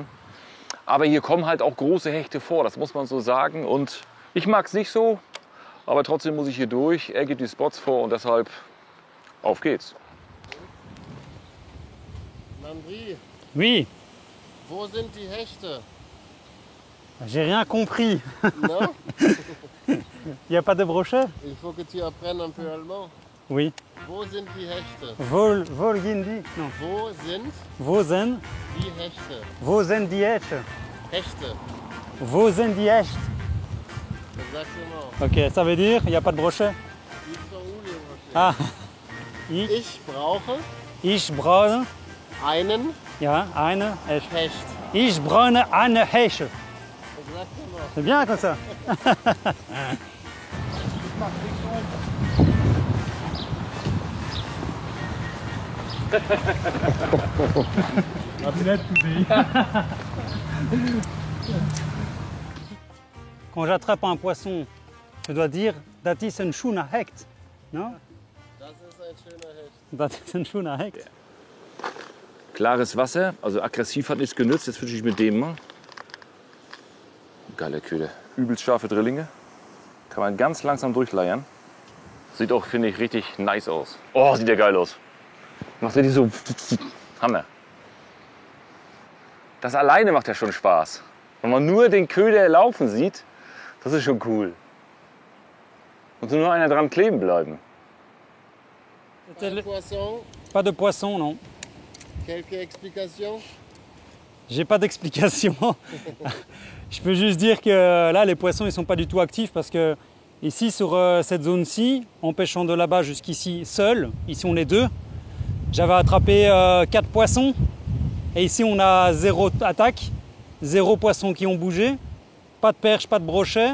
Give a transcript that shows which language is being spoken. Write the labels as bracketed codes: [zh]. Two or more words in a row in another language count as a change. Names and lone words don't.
[de] Aber hier kommen halt auch große Hechte vor, das muss man so sagen. Und ich mag es nicht so, aber trotzdem muss ich hier durch. Er gibt die Spots vor und deshalb auf geht's. Landry, [fr] Oui, [de] wo sind die Hechte? [fr] j'ai rien compris. Non? Il n'y a pas de brochet? Il faut que tu apprennes un peu allemand. Oui. [de] Wo sind die Hechte? Volgindi? Non. Wo sind Vosen? die Hechte? Vosen die Hechte. Hechte. Vosen die Hechte. [fr] Exactement. Ok, ça veut dire il n'y a pas de brochet? Ils sont où les Rochers? Ah, [de] Ich brauche ich brauche, einen ja, eine Hechte. Hecht. Ich brauche eine Hechte. [fr] Exactement. C'est bien comme ça. Quand j'attrape un poisson, je dois dire [de] dat is een schöner Hecht. [fr] Non? [de] Das ist ein schöner Hecht. Dat is een schöner Hecht. Klares Wasser, also aggressiv hat nichts genützt. Jetzt fische ich mit dem mal. Geile Köder. Übelst scharfe Drillinge. Kann man ganz langsam durchleiern. Sieht auch, finde ich, richtig nice aus. Oh, sieht der geil aus. Macht richtig so Hammer. Das alleine macht ja schon Spaß. Wenn man nur den Köder laufen sieht, das ist schon cool. Und nur einer dran kleben bleiben. [fr] Pas de poisson, Pas de poisson, non. quelques explications? J'ai pas d'explication. Je peux juste dire que là, les poissons, ils sont pas du tout actifs parce que ici, sur cette zone-ci, en pêchant de là-bas jusqu'ici seul, ici on est 2, j'avais attrapé 4 poissons et ici on a 0 attaque, 0 poissons qui ont bougé, pas de perche, pas de brochet.